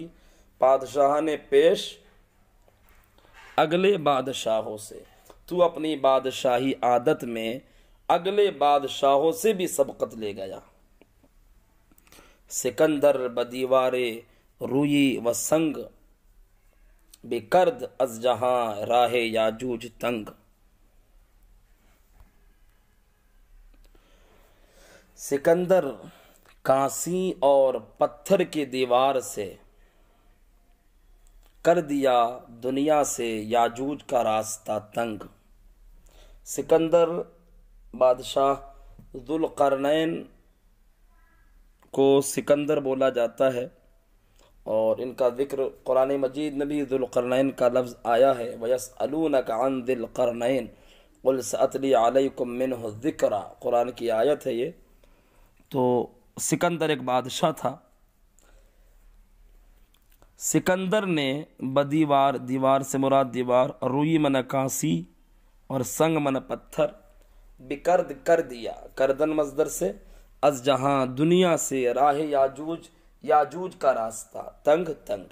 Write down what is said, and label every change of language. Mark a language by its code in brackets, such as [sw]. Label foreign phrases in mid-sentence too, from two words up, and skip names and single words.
[fa] پادشاہان پیش [ur] اگلے بادشاہوں سے. تو اپنی بادشاہی عادت میں اگلے بادشاہوں سے بھی سبقت لے گیا. [fa] سکندر بدیوارے روئی و سنگ، بکرد از جہاں راہ یاجوج تنگ. [ur] سکندر کانسی اور پتھر کی دیوار سے کر دیا دنیا سے یاجوج کا راستہ تنگ. سکندر بادشاہ ذوالقرنین کو سکندر بولا جاتا ہے اور ان کا ذکر قرآن مجید میں بھی ذوالقرنین کا لفظ آیا ہے. [ar] وَيَسْأَلُونَكَ عَنْ ذِي الْقَرْنَيْنِ قُلْ سَأَتْلِي عَلَيْكُمْ مِنْهُ الذِّكْرَ. [ur] قرآن کی آیت ہے یہ. تو سکندر ایک بادشاہ تھا. سکندر نے دیوار سے مراد دیوار، روئی من کانسی اور سنگ من پتھر، بکرد کر دیا، کردن مصدر سے، [fa] از جہاں [ur] دنیا سے، راہ یاجوج کا راستہ تنگ.